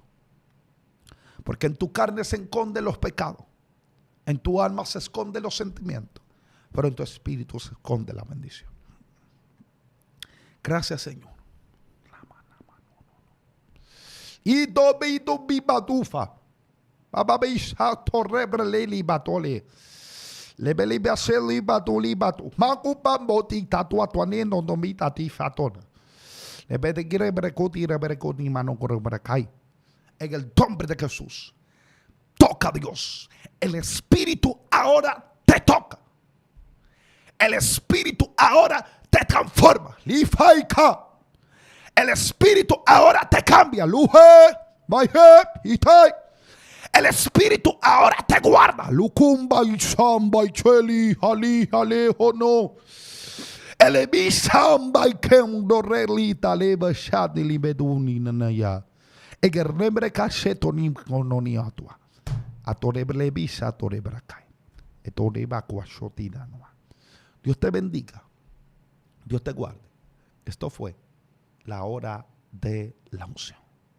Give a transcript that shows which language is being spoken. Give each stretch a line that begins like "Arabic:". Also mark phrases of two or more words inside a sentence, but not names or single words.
Spanish: Porque en tu carne se esconden los pecados. En tu alma se esconden los sentimientos. Pero en tu espíritu se esconde la bendición. Gracias, Señor. Y domito mi batufa. Baba bisha torrebre leli batole. Lebeli baseli batuli batu. Makupa moti tatua tuaneno domita tifatona. Lebede girebrecoti rebrecoti mano correbrecai. En el nombre de Jesús. Toca a Dios. El Espíritu ahora te toca. El Espíritu ahora te transforma. Lifaika. El Espíritu ahora te cambia. Luje, maije, itai. El Espíritu ahora te guarda. Lukumba y samba y cheli, jali, alejo no. El ebisamba y kendo relita leva shadi libeduni nanaya. Egerrebre cachetonim cononiatua. Atorebre bisa atorebrakai. Etoreba cuachotina noa. Dios te bendiga. Dios te guarde. Esto fue la hora de la unción.